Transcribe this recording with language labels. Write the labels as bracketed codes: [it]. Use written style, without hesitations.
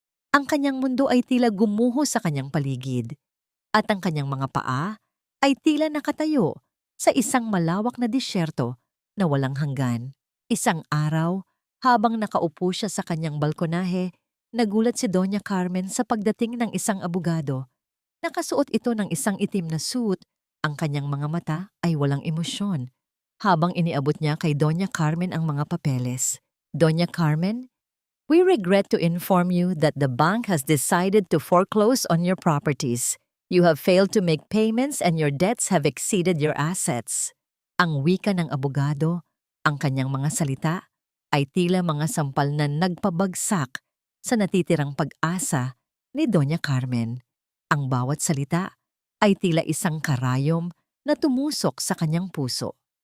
[tl] Ang kanyang mundo ay tila gumuho sa kanyang paligid, at ang kanyang mga paa ay tila nakatayo sa isang malawak na disyerto na walang hanggan. Isang araw, habang nakaupo siya sa kanyang balkonahe, nagulat si Doña Carmen sa pagdating ng isang abogado. Nakasuot ito ng isang itim na suit, ang kanyang mga mata ay walang emosyon. Habang iniabot niya kay Doña Carmen ang mga papeles. [en] Doña Carmen, we regret to inform you that the bank has decided to foreclose on your properties. You have failed to make payments and your debts have exceeded your assets. [tl] Ang wika ng abogado, ang kanyang mga salita, ay tila mga sampal na nagpabagsak sa natitirang pag-asa ni Doña Carmen. Ang bawat salita ay tila isang karayom na tumusok sa kanyang puso.